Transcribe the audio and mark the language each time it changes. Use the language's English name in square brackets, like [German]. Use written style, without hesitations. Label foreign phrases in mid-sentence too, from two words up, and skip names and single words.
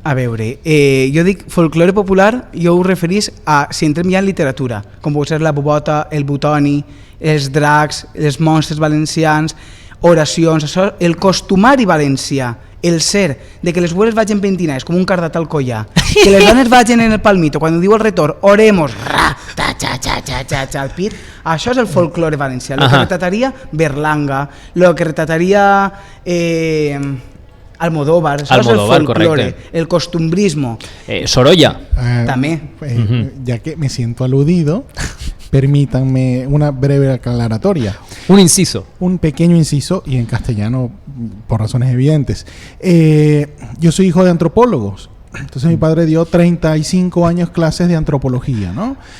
[Catalan] A veure, jo dic folklore popular, jo ho referís a, si entrem ja en literatura, com pot ser la bubota, el butoni, els dracs, els monstres valencians, oracions, això, el costumari valencià, el ser de que les mujeres vagin pentinades com un cardat al collar, que les dones vagin en el palmito, quan diu el retor, oremos, ra, ta, cha, cha, cha, cha, cha, al pit, això és el folklore valencià, el que retrataria Berlanga, el que retrataria Almodóvar, això és el folklore, el costumbrismo. Sorolla. [Spanish] También. Ya que me siento aludido, permítanme una breve aclaratoria. Un inciso. Un pequeño inciso, y en castellano por razones evidentes. Yo soy hijo de antropólogos, entonces mi padre dio 35 años clases de antropología, ¿no?